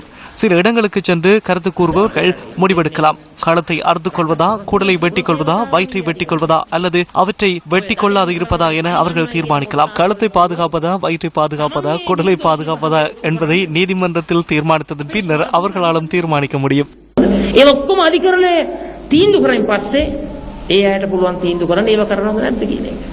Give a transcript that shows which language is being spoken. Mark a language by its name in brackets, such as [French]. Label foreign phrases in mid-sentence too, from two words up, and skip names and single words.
[Tamil] சில இடங்களுக்கு சென்று கருத்து கூறுபவர்கள் முடிவெடுக்கலாம். களத்தை அறுத்துக் கொள்வதா, குடலை வெட்டிக் கொள்வதா, வயிற்றை வெட்டிக் கொள்வதா அல்லது அவற்றை வெட்டிக் கொள்ளாது இருப்பதா என அவர்கள் தீர்மானிக்கலாம். களத்தை பாதுகாப்பதா, வயிற்றை பாதுகாப்பதா, குடலை பாதுகாப்பதா என்பதை நீதிமன்றத்தில் தீர்மானித்ததன் பின்னர் அவர்களாலும் தீர்மானிக்க முடியும். [Sinhala] ඔක්කොම අධිකරණය තීන්දුව කරන් පස්සේ ඒ අයට පුළුවන් තීන්දුව කරන්න ඒව කරනවද නැද්ද කියන එක.